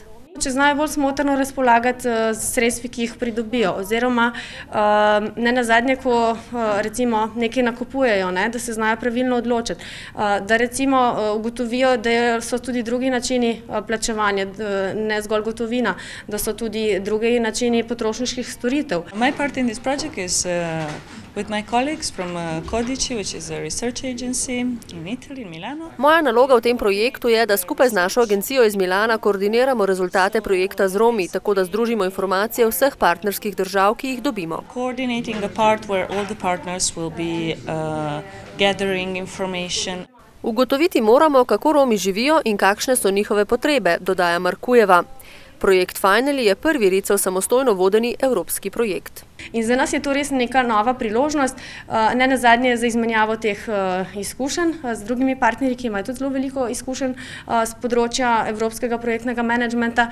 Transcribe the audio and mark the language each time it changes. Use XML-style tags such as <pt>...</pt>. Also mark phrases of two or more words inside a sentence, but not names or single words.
<sl>Če znajo bolj smotrno razpolagati z sredstvi, ki jih pridobijo, oziroma ne nazadnje, ko recimo nekaj nakupujejo, da se znajo pravilno odločiti, da recimo ugotovijo, da so tudi drugi načini plačevanja, ne zgolj gotovina, da so tudi drugi načini potrošniških storitev.</sl> <en>My part in this project is with my colleagues from Codici, which is a research agency in Italy, in Milano.</en> <sl>Moja naloga v tem projektu je, da skupaj z našo agencijo iz Milana koordiniramo rezultate projekta z Romi, tako da združimo informacije vseh partnerskih držav, ki jih dobimo.</sl> <en>Coordinating the part where all the partners will be gathering information.</en> <sl>Ugotoviti moramo, kako Romi živijo in kakšne so njihove potrebe, dodaja Markujeva. Projekt Finally je prvi Ricev samostojno vodeni evropski projekt. In za nas je to res neka nova priložnost, ne nazadnje za izmenjavo teh izkušenj z drugimi partnerji, ki imajo tudi zelo veliko izkušenj z področja evropskega projektnega menedžmenta.</sl>